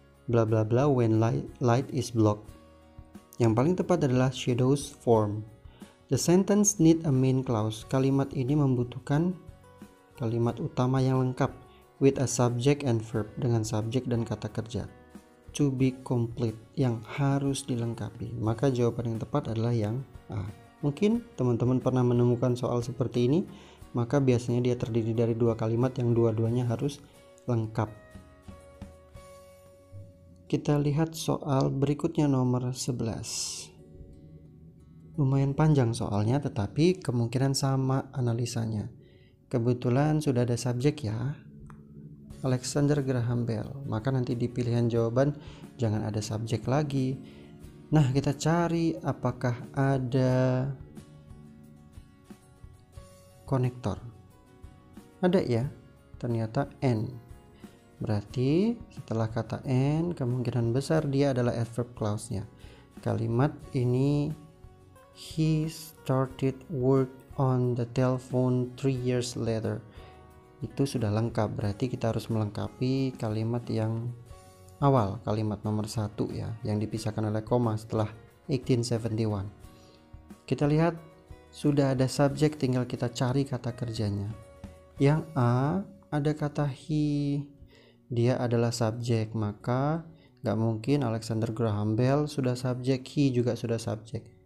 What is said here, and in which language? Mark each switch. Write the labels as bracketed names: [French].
[English] Bla bla bla when light is blocked. [Indonesian] Yang paling tepat adalah [English] shadows form. The sentence need a main clause. [Indonesian] Kalimat ini membutuhkan kalimat utama yang lengkap [English] with a subject and verb, [Indonesian] dengan subjek dan kata kerja. [English] To be complete, [Indonesian] yang harus dilengkapi. Maka jawaban yang tepat adalah yang A. Mungkin teman-teman pernah menemukan soal seperti ini, maka biasanya dia terdiri dari 2 kalimat yang dua-duanya harus lengkap. Kita lihat soal berikutnya nomor 11. Lumayan panjang soalnya, tetapi kemungkinan sama analisanya. Kebetulan sudah ada subjek ya, Alexander Graham Bell. Maka nanti di pilihan jawaban jangan ada subjek lagi. Nah, kita cari apakah ada konektor. Ada ya, ternyata N. Berarti setelah kata N, kemungkinan besar dia adalah adverb clause-nya. Kalimat ini, [English] he started work on the telephone 3 years later. [Indonesian] Itu sudah lengkap, berarti kita harus melengkapi kalimat yang awal, kalimat nomor 1 ya, yang dipisahkan oleh koma setelah 1871. Kita lihat sudah ada subjek, tinggal kita cari kata kerjanya. Yang A ada kata he, dia adalah subjek, maka gak mungkin Alexander Graham Bell sudah subjek, he juga sudah subjek.